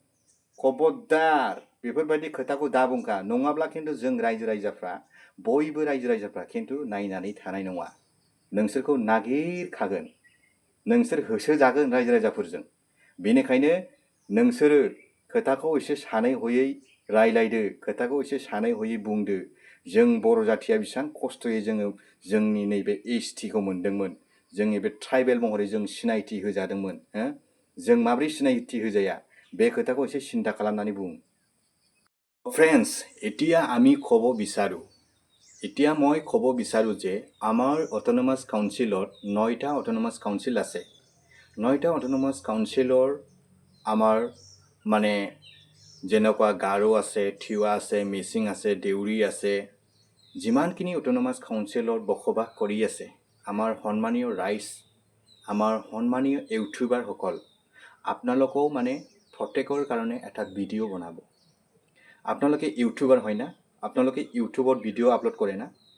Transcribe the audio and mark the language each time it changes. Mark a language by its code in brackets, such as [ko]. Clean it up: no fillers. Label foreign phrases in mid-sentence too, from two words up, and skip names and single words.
[brx] खबरदार बेफोरबायदि खोथाखौ दा बुंखा नङाब्ला खिन्थु जों रायजो राजाफ्रा बयबो रायजो राजाफ्रा खिन्थु नायनानै थानाय नङा नोंसोरखौ नागिरखागोन नोंसोर होसोजागोन रायजो राजाफोरजों बेनिखायनो नोंसोरो खोथाखौ एसे सानै हयै रायलायदो खोथाखौ एसे सानै हयै बुंदो जों बर' जाथिया बेसेबां खस्थ'यै जोङो जोंनि नैबे एसटिखौ मोनदोंमोन जोंनि बे ट्राइबेल महरै जों सिनायथि होजादोंमोन हो जों माब्रै सिनायथि होजाया बे खोथाखौ एसे চিন্তা खालामनानै बुं [as] ফ্ৰেণ্ডছ এতিয়া আমি ক'ব বিচাৰোঁ এতিয়া মই ক'ব বিচাৰোঁ যে আমাৰ [en] autonomous council [as] 9টা [en] autonomous council [as] আছে 9টা [en] autonomous council [as] আমাৰ মানে যেনেকুৱা গাৰো আছে থিৱা আছে মিচিং আছে দেউৰী আছে যিমানখিনি [en] autonomous council [as] বসবাস কৰি আছে আমাৰ সন্মানীয় ৰাইজ আমাৰ সন্মানীয় ইউটিউবাৰসকল আপোনালোকেও মানে প্ৰত্যেকৰ কাৰণে এটা ভিডিঅ' বনাব আপোনালোকে ইউটিউবাৰ হয় না আপোনালোকে ইউটিউবত [en] video upload [as] কৰে না